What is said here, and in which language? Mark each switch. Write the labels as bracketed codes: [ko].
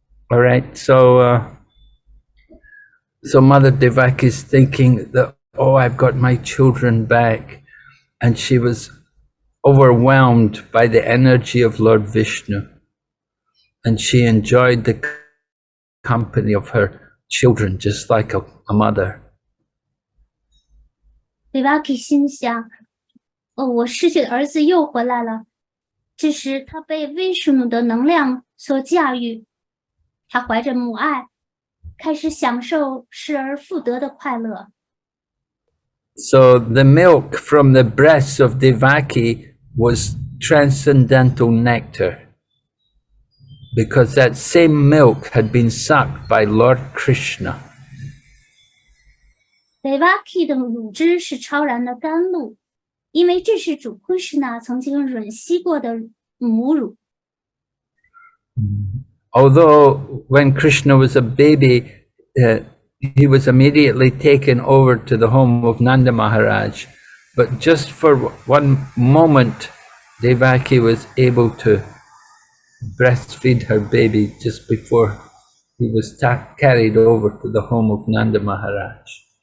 [en] All right, so Mother Devaki is thinking that, oh, I've got my children back, and she was overwhelmed by the energy of Lord Vishnu, and she enjoyed the company of her children just like a mother. [zh] Devaki 心想：“哦，我失去的儿子又回来了。” 这时，他被 Vishnu 的能量所驾驭，他怀着母爱，开始享受失而复得的快乐。 [en] So the milk from the breasts of Devaki was transcendental nectar, because that same milk had been sucked by Lord Krishna. [zh] Devaki 的乳汁是超然的甘露，因为这是主 Krishna 曾经吮吸过的母乳。 [en] Although when Krishna was a baby, he was immediately taken over to the home of Nanda Maharaj. But just for one moment, Devaki was able to breastfeed her baby just before he was carried over to the home of Nanda Maharaj.